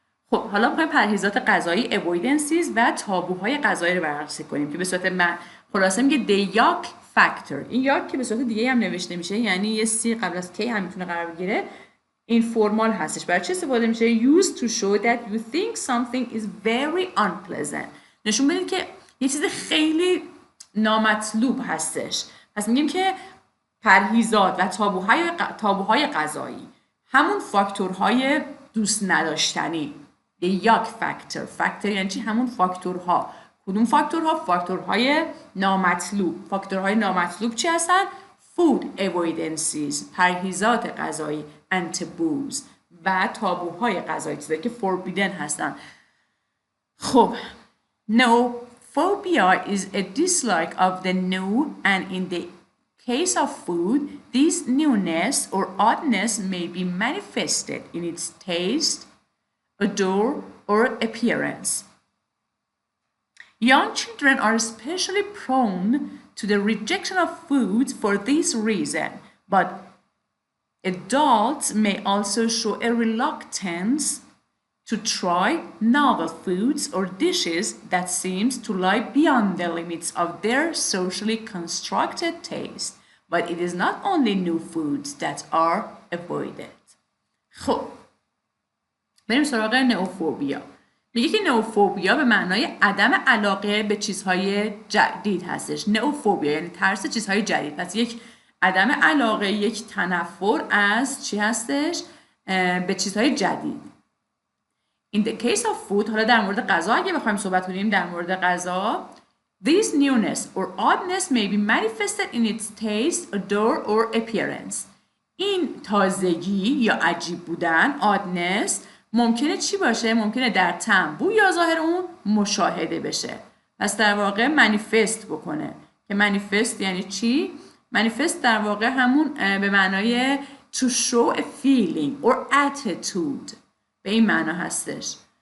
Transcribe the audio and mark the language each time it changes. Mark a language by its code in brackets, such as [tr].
[fa] خب حالا می‌خوایم پرهیزات غذایی avoidances و تابوهای غذایی رو بررسی کنیم که به صورت خلاصه میگه [en] the yuck factor. [fa] این یاک که به صورت دیگه هم نوشته میشه، یعنی یه سی قبل از کی هم میتونه قرار بگیره، این فرمال هستش. برای چه استفاده میشه؟ [en] Used to show that you think something is very unpleasant. [fa] نشون بدید که یه چیز خیلی نامطلوب هستش. پس میگیم که پرهیزات و تابوهای غذایی همون فاکتورهای دوست نداشتنی، [en] the yuck factor [fa] یعنی چی؟ همون فاکتورها. کدوم فاکتورها؟ فاکتورهای نامطلوب. فاکتورهای نامطلوب چی هستن؟ [en] food avoidances، [fa] پرهیزات غذایی، [en] and taboos [fa] و تابوهای غذایی، چیزایی که forbidden هستن. خب [en] nophobia is a dislike of the new, and in the case of food, this newness or oddness may be manifested in its taste, odor, or appearance. Young children are especially prone to the rejection of foods for this reason, but adults may also show a reluctance to try novel foods or dishes that seems to lie beyond the limits of their socially constructed taste. But it is not only new foods that are avoided. [fa] خب بریم سراغ نئوفوبیا. میگه که نئوفوبیا به معنای عدم علاقه به چیزهای جدید هستش. نئوفوبیا یعنی ترس چیزهای جدید. پس یک عدم علاقه، یک تنفر از چی هستش؟ به چیزهای جدید. [en] In the case of food، [fa] حالا در مورد غذا [en] اگه بخوایم صحبت کنیم در مورد غذا، this newness or oddness may be manifested in its taste, odor or appearance. [fa] این تازگی یا عجیب بودن، oddness، ممکنه چی باشه؟ ممکنه در طعم، بو یا ظاهر اون مشاهده بشه. پس در واقع منیفست بکنه. که منیفست یعنی چی؟ منیفست در واقع همون به معنای [en] to show a feeling or attitude، [fa] به این معنا هستش.